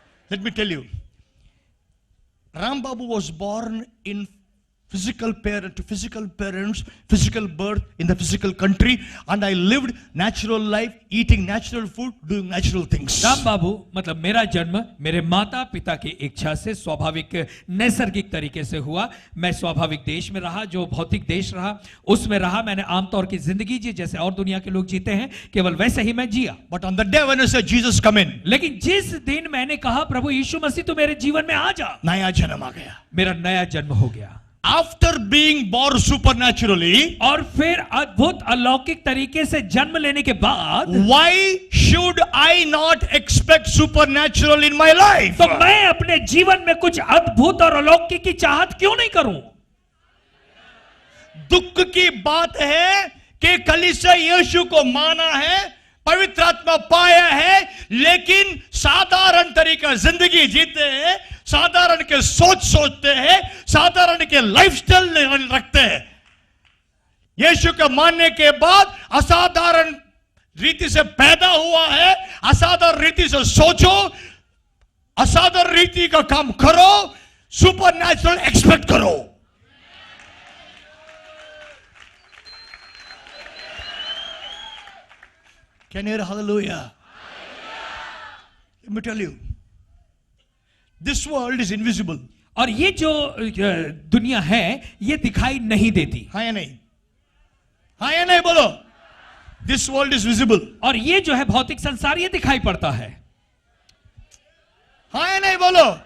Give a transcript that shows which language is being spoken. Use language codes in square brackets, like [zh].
[en] Let me tell you, Ram Babu was born in physical parents, physical birth in the physical country, and I lived natural life, eating natural food, doing natural things. [hi] Ram बाबू मतलब मेरा जन्म मेरे माता पिता की इच्छा से स्वाभाविक नैसर्गिक तरीके से हुआ। मैं स्वाभाविक देश में रहा, जो भौतिक देश रहा उसमें रहा। मैंने आमतौर की जिंदगी जी जैसे और दुनिया के लोग जीते हैं, केवल वैसे ही मैं जिया। [en] But on the day when I said Jesus come in, [hi] लेकिन जिस दिन मैंने कहा प्रभु यीशु मसीह तू मेरे जीवन में आ जा, नया जन्म आ गया। मेरा नया जन्म हो गया। [en] After being born supernaturally, [hi] और फिर अद्भुत अलौकिक तरीके से जन्म लेने के बाद [en] why should I not expect supernatural in my life? [hi] तो मैं अपने जीवन में कुछ अद्भुत और अलौकिक की चाहत क्यों नहीं करूं? दुख की बात है कि कलीसिया यीशु को माना है, पवित्र आत्मा पाया है, लेकिन साधारण तरीका जिंदगी जीते हैं, साधारण के सोचते हैं, साधारण के लाइफस्टाइल रखते हैं। यीशु को मानने के बाद असाधारण रीति से पैदा हुआ है, असाधारण रीति से सोचो, असाधारण रीति का काम करो, सुपरनैचुरल एक्सपेक्ट करो। [en] Can you hear hallelujah? Let me tell you, this world is invisible. [hi] और ये जो दुनिया है ये दिखाई नहीं देती। हाँ या नहीं? हाँ या नहीं बोलो? [en] This world is visible. [hi] और ये जो है भौतिक संसार ये दिखाई पड़ता है। हाँ या नहीं बोलो?